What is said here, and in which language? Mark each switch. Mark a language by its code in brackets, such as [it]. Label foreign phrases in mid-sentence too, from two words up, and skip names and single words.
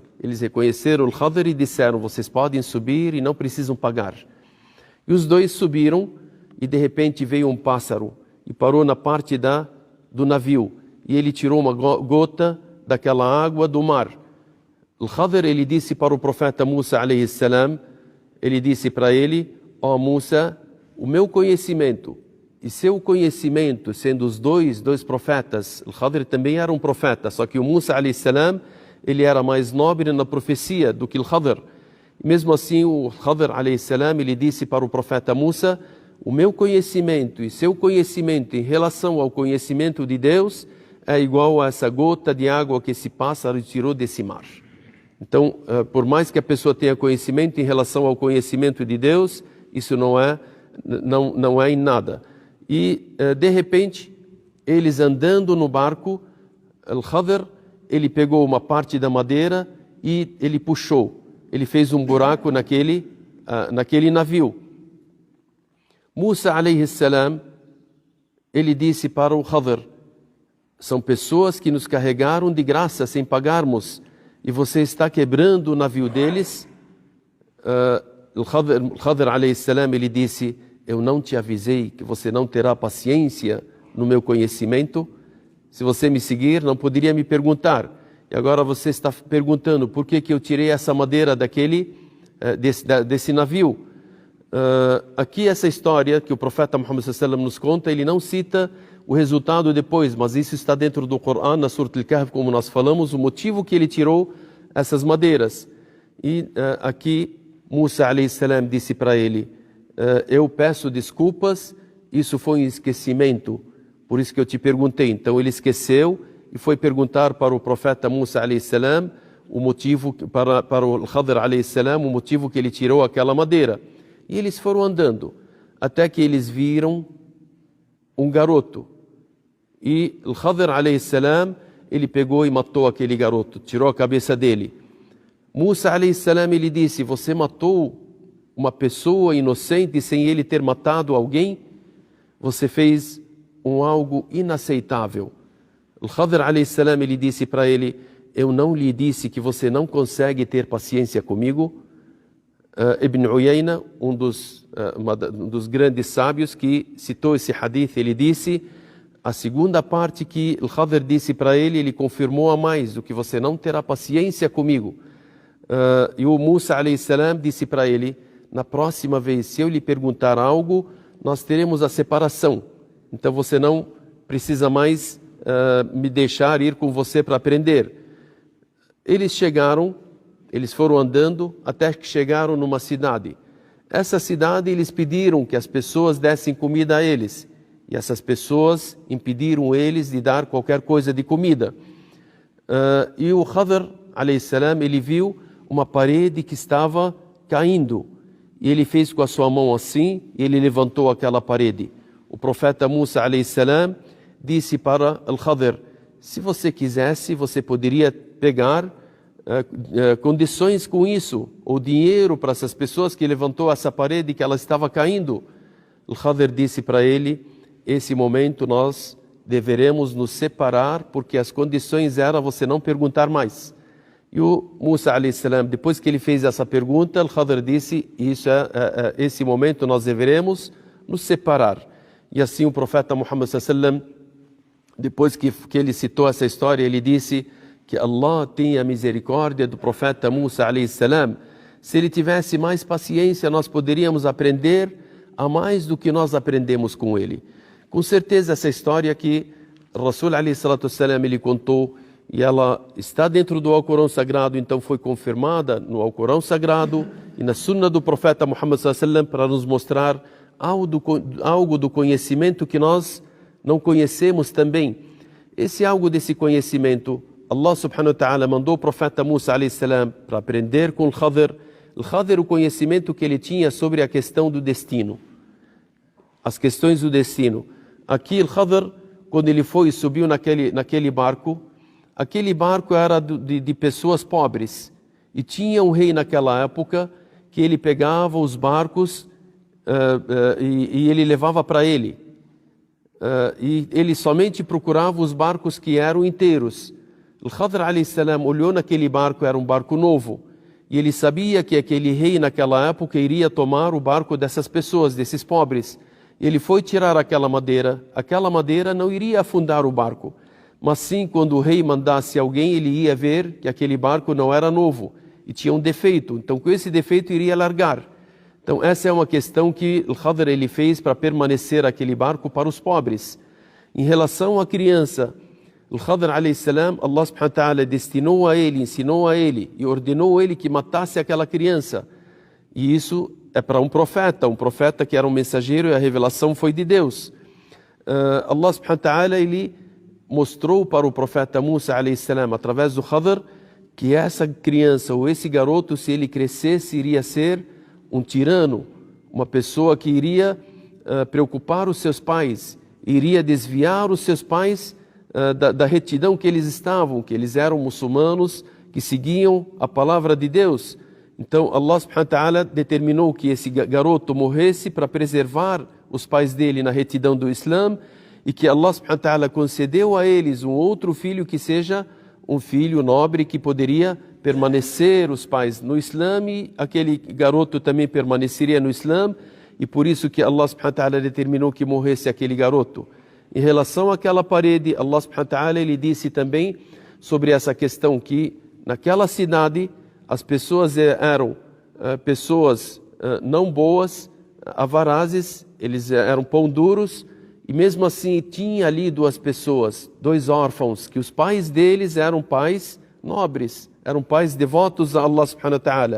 [pt] Eles reconheceram o Khadir e disseram: vocês podem subir e não precisam pagar. E os dois subiram e de repente veio um pássaro e parou na parte do navio. E ele tirou uma gota daquela água do mar. O Khadir, ele disse para o profeta Musa [ar] عليه السلام, [pt] ele disse para ele: ó Musa, o meu conhecimento e seu conhecimento, sendo os dois profetas, o Khadir também era um profeta, só que o Musa [ar] عليه السلام, [pt] ele era mais nobre na profecia do que o Khadir. Mesmo assim, o Khadir [ar] عليه السلام, [pt] ele disse para o profeta Musa: o meu conhecimento e seu conhecimento em relação ao conhecimento de Deus é igual a essa gota de água que esse pássaro tirou desse mar. Então, por mais que a pessoa tenha conhecimento em relação ao conhecimento de Deus, isso não é em nada. E, de repente, eles andando no barco, Al-Khadir, ele pegou uma parte da madeira e ele puxou. Ele fez um buraco naquele navio. Musa [ar] عليه السلام, [pt] ele disse para o Khadir: são pessoas que nos carregaram de graça sem pagarmos, e você está quebrando o navio deles. O Khadir [ar] عليه السلام, [pt] ele disse: eu não te avisei que você não terá paciência no meu conhecimento? Se você me seguir, não poderia me perguntar. E agora você está perguntando por que eu tirei essa madeira desse navio. Aqui essa história que o profeta Muhammad [ar] صلى الله عليه وسلم [pt] nos conta, ele não cita o resultado depois, mas isso está dentro do Coran, na Surat Al-Kahf, como nós falamos, o motivo que ele tirou essas madeiras. E aqui Musa [ar] عليه السلام [pt] disse para ele, eu peço desculpas, isso foi um esquecimento, por isso que eu te perguntei. Então ele esqueceu e foi perguntar para o profeta Musa [ar] عليه السلام [pt] o motivo, para o Khadr [ar] عليه السلام, [pt] o motivo que ele tirou aquela madeira. E eles foram andando, até que eles viram um garoto. E o Khadr [ar] عليه السلام, [pt] ele pegou e matou aquele garoto, tirou a cabeça dele. Musa [ar] عليه السلام, [pt] ele disse, você matou uma pessoa inocente sem ele ter matado alguém? Você fez algo inaceitável. O Khadr [ar] عليه السلام, [pt] ele disse para ele, eu não lhe disse que você não consegue ter paciência comigo? Ibn Uyayna, um dos grandes sábios que citou esse hadith, ele disse, a segunda parte que o Khadr disse para ele, ele confirmou a mais, do que você não terá paciência comigo. E o Musa [ar] عليه السلام [pt] disse para ele, na próxima vez, se eu lhe perguntar algo, nós teremos a separação. Então você não precisa mais me deixar ir com você para aprender. Eles foram andando até que chegaram numa cidade. Essa cidade, eles pediram que as pessoas dessem comida a eles. E essas pessoas impediram eles de dar qualquer coisa de comida. E o Khadr [ar] عليه السلام, [pt] ele viu uma parede que estava caindo. E ele fez com a sua mão assim, e ele levantou aquela parede. O profeta Musa [ar] عليه السلام [pt] disse para o Khadr, se você quisesse, você poderia pegar condições com isso, ou dinheiro para essas pessoas que levantou essa parede que ela estava caindo. O Khadr disse para ele, esse momento nós deveremos nos separar, porque as condições eram você não perguntar mais. E o Musa [ar] عليه السلام, [pt] depois que ele fez essa pergunta, o Khadr disse, esse momento nós deveremos nos separar. E assim o profeta Muhammad [ar] صلى الله عليه وسلم, [pt] depois que ele citou essa história, ele disse que Allah tenha misericórdia do profeta Musa [ar] عليه السلام. [pt] Se ele tivesse mais paciência, nós poderíamos aprender a mais do que nós aprendemos com ele. Com certeza essa história que o Rasul [ar] عليه الصلاة والسلام, [pt] ele contou, e ela está dentro do Alcorão Sagrado, então foi confirmada no Alcorão Sagrado e na Sunna do profeta Muhammad [ar] صلى الله عليه وسلم, [pt] para nos mostrar algo do conhecimento que nós não conhecemos também. Algo desse conhecimento, [ar] الله سبحانه وتعالى [pt] mandou o profeta Musa [ar] عليه السلام [pt] para aprender com o Khadr. O Khadr, o conhecimento que ele tinha sobre a questão do destino, as questões do destino. Aqui o Khadr, quando ele foi e subiu naquele barco, aquele barco era de pessoas pobres. E tinha um rei naquela época que ele pegava os barcos e ele levava para ele. E ele somente procurava os barcos que eram inteiros. O Khadr [ar] عليه السلام [pt] olhou naquele barco, era um barco novo. E ele sabia que aquele rei naquela época iria tomar o barco dessas pessoas, desses pobres. Ele foi tirar aquela madeira não iria afundar o barco. Mas sim, quando o rei mandasse alguém, ele ia ver que aquele barco não era novo e tinha um defeito. Então, com esse defeito, iria largar. Então, essa é uma questão que o Khadr ele fez para permanecer aquele barco para os pobres. Em relação à criança, o Khadr [ar] عليه السلام, الله سبحانه وتعالى [pt] destinou a ele, ensinou a ele e ordenou a ele que matasse aquela criança. E isso é para um profeta que era um mensageiro, e a revelação foi de Deus. [ar] الله سبحانه وتعالى, [pt] ele mostrou para o profeta Musa [ar] عليه السلام, [pt] através do Khadr, que essa criança ou esse garoto, se ele crescesse, iria ser um tirano, uma pessoa que iria preocupar os seus pais, iria desviar os seus pais da retidão que eles estavam, que eles eram muçulmanos, que seguiam a palavra de Deus. Então [ar] الله سبحانه وتعالى [pt] determinou que esse garoto morresse para preservar os pais dele na retidão do Islã, e que [ar] الله سبحانه وتعالى [pt] concedeu a eles um outro filho que seja um filho nobre, que poderia permanecer os pais no Islã, e aquele garoto também permaneceria no Islã, e por isso que [ar] الله سبحانه وتعالى [pt] determinou que morresse aquele garoto. Em relação àquela parede, [ar] الله سبحانه وتعالى, [pt] ele disse também sobre essa questão que naquela cidade as pessoas eram pessoas não boas, avarazes, eles eram pão duros, e mesmo assim tinha ali duas pessoas, dois órfãos, que os pais deles eram pais nobres, eram pais devotos a [ar] الله سبحانه وتعالى.